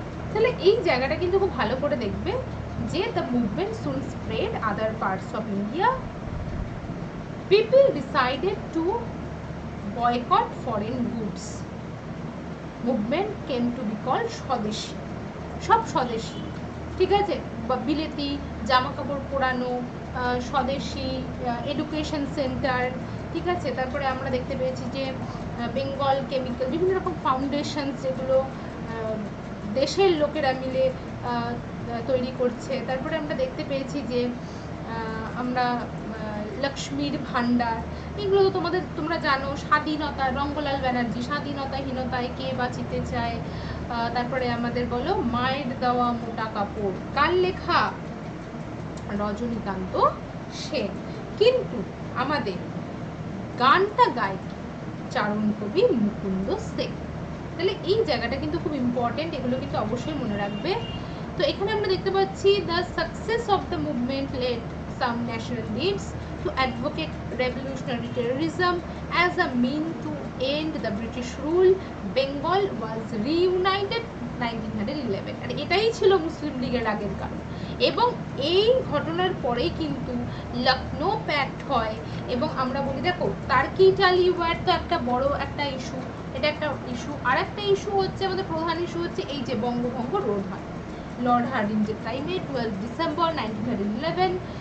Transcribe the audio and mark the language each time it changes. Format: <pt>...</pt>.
<bn>তাহলে এই জায়গাটা কিন্তু খুব ভালো করে দেখবে যে</bn> <en>the movement soon spread other parts of India. People decided to boycott foreign goods. Movement came to be called</en> <bn>স্বদেশী, সব স্বদেশী, ঠিক আছে, বিলেতি জামা কাপড় পরানো, স্বদেশী এডুকেশন সেন্টার, ঠিক আছে। তারপরে আমরা দেখতে পেয়েছি যে বেঙ্গল কেমিক্যাল, বিভিন্ন রকম ফাউন্ডেশন যেগুলো দেশের লোকেরা মিলে তৈরি করছে। তারপরে আমরা দেখতে পেয়েছি যে আমরা লক্ষ্মীর ভান্ডার, এগুলো তো তোমরা জানো। স্বাধীনতা, রঙ্গলাল ব্যানার্জি, স্বাধীনতাহীনতায় কে বাঁচিতে চায়। তারপরে আমাদের বলো মায়ের দেওয়া মোটা কাপড়, কার লেখা? রজনীকান্ত সেন। কিন্তু আমাদের গানটা গায় চারণ কবি মুকুন্দ সেন। তাহলে এই জায়গাটা কিন্তু খুব ইম্পর্টেন্ট, এগুলো কিন্তু অবশ্যই মনে রাখবে।</bn> <en>তো এখানে আমরা দেখতে পাচ্ছি the success of the movement led some national leads to advocate revolutionary terrorism as a mean to end the British rule, Bengal was reunited 1911.</en> <bn>আর এটাই ছিল মুসলিম লীগের আগের কারণ। এবং এই ঘটনার পরেই কিন্তু লখনৌ প্যাক্ট হয় এবং আমরা বলি দেখো তার্কি-ইটালি ওয়ার তো একটা বড় একটা ইস্যু, এটা একটা ইস্যু। আর একটা ইস্যু হচ্ছে আমাদের প্রধান ইস্যু হচ্ছে এই যে বঙ্গভঙ্গ রোধ হয় লর্ড হার্ডিঞ্জের টাইমে 12 ডিসেম্বর 1911।</bn>